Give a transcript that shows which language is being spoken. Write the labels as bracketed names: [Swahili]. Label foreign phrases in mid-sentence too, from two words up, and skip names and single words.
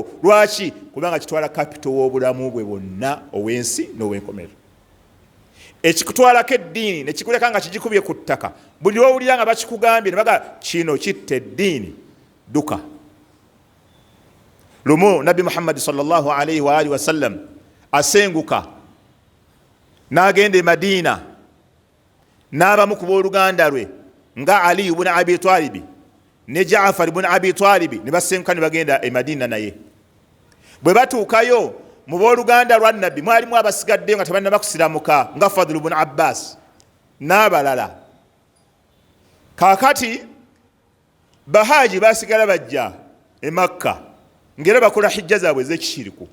[Ganda] Lwaki? Kubanga kitwala kapito w'obulamu bwe bwonna ow'ensi n'ow'enkomerero. Ekikutwalako eddiini ne kikuleka nga kigikubye ku ttaka, buli lw'owulira nga bakikugambye ne baga kino kitta eddiini, duka. Lumu Nabbi Muhammad [Arabic] صلى الله عليه وآله وسلم [Ganda] asenguka n'agenda e Madiina, n'abamu ku booluganda lwe nga Ali ibn Abi Talib ne Jaafar ibn Abi Talib ne basenguka ne bagenda e Madiina naye. Bwe batuukayo mu booluganda lwa Nabbi mwalimu abasigaddeyo nga tebannaba kusiramuka nga Fadl ibn Abbas n'abalala. Kaakati bahaji basigala bajja e Makka ngera bakola hijja zaabwe ez'ekishiriku.